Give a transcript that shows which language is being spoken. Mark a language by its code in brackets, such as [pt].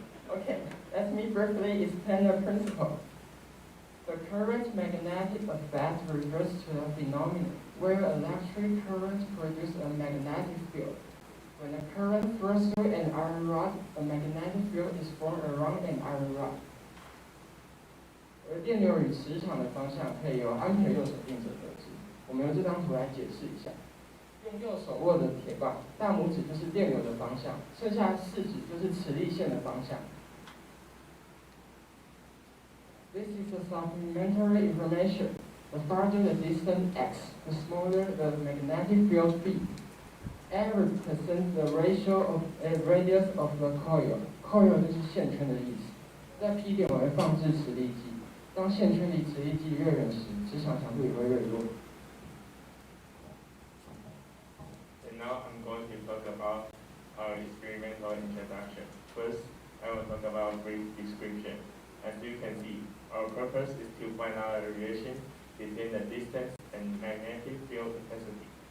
[en] Okay, let me briefly explain the principle. The current magnetic effect refers to a phenomenon where electric current produces a magnetic field. When the current flows through an iron rod, a magnetic field is formed around an iron rod. [zh] 而电流与磁场的方向可以由安培右手定则得知。我们用这张图来解释一下。用右手握的铁棒，大拇指就是电流的方向，剩下四指就是磁力线的方向。 [en] This is a supplementary information. The farther the distance x, the smaller the magnetic field b. N represents the ratio of a radius of the coil. [zh] Coil 就是线圈的意思。在 P 点为放置磁力计，当线圈离磁力计越远时，磁场强度也会越弱。 [en] And now I'm going to talk about our experimental introduction. First, I will talk about brief description. As you can see, our purpose is to find out the relation between the distance and magnetic field intensity.